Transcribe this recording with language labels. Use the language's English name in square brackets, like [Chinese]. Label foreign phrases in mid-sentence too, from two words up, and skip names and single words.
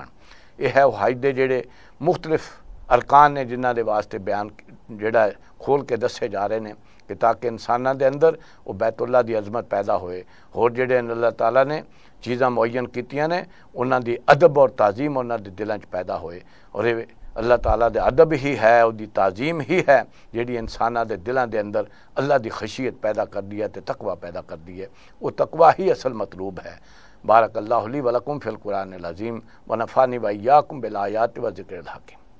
[Punjabi] یہ ہے حج دے جڑے مختلف ارکان نے جنہاں دے واسطے بیان جڑا ہے کھول کے دسے جا رہے ہیں کہ تاکہ انساناں دے اندر وہ بیت اللہ دی عظمت پیدا ہوئے، اور جڑے اللہ تعالیٰ نے چیزاں معین کیتیاں نے انہاں دی ادب اور تعظیم انہاں دے دلاں چ پیدا ہوئے، اور یہ اللہ تعالیٰ دے ادب ہی ہے، او دی تعظیم ہی ہے جیڑی انساناں دے دلاں دے اندر اللہ دی خشیت پیدا کر دی ہے تے تقوی پیدا کر دی ہے، وہ تقوی ہی اصل مطلوب ہے۔ [Arabic] بارک اللہ لی ولکم فی القرآن العظیم ونفعنی وإیاکم بالآیات و ذکر الحکیم۔